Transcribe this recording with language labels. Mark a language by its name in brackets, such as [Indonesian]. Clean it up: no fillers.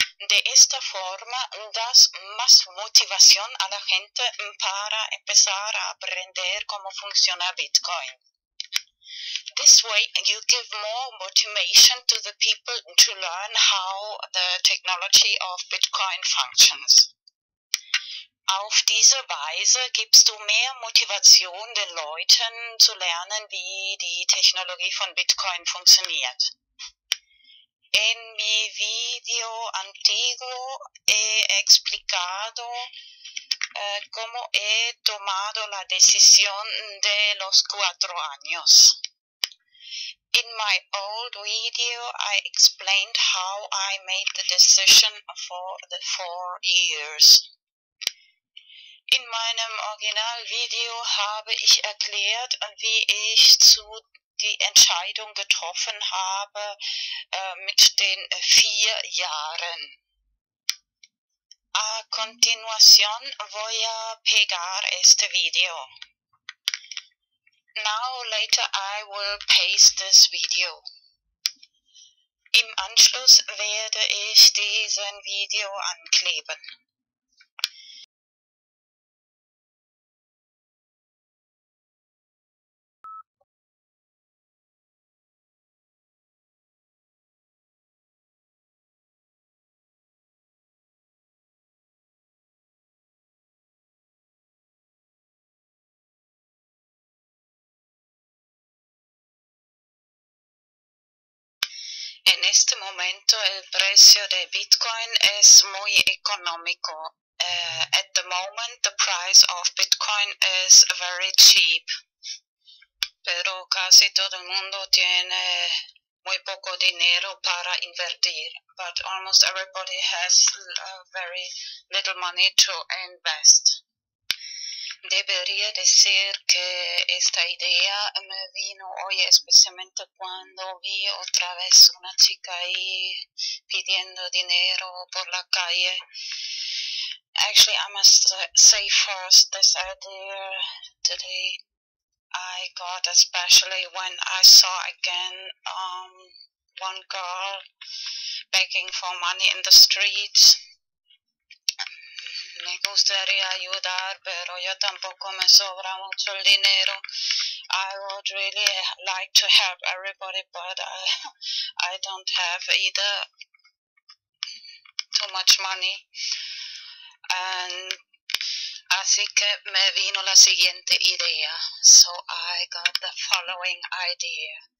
[Spanish] De esta forma das más motivación a la gente para empezar a aprender cómo funciona Bitcoin. [English] This way, you give more motivation to the people to learn how the technology of Bitcoin functions. [German] Auf diese Weise gibst du mehr Motivation den Leuten zu lernen, wie die Technologie von Bitcoin funktioniert. [Spanish] En mi video antiguo he explicado cómo he tomado la decisión de los 4 años. [English] In my old video, I explained how I made the decision for the 4 years. [German] In meinem Originalvideo habe ich erklärt, wie ich die Entscheidung getroffen habe mit den 4 Jahren. [Spanish] A continuación voy a pegar este video. [English] Now later I will paste this video. [German] Im Anschluss werde ich diesen Video ankleben. [Spanish] En este momento el precio de Bitcoin es muy económico. [English] At the moment the price of Bitcoin is very cheap. [Spanish] Pero casi todo el mundo tiene muy poco dinero para invertir. [English] But almost everybody has very little money to invest. [Spanish] Debería decir que esta idea me vino hoy especialmente cuando vi otra vez una chica ahí pidiendo dinero por la calle. [English] Actually, I must say first, this idea today I got especially when I saw again one girl begging for money in the streets. [Spanish] Me gustaría ayudar, pero yo tampoco me sobra mucho el dinero. [English] I would really like to help everybody, but I don't have either too much money. [Spanish] And así que me vino la siguiente idea. [English] So I got the following idea.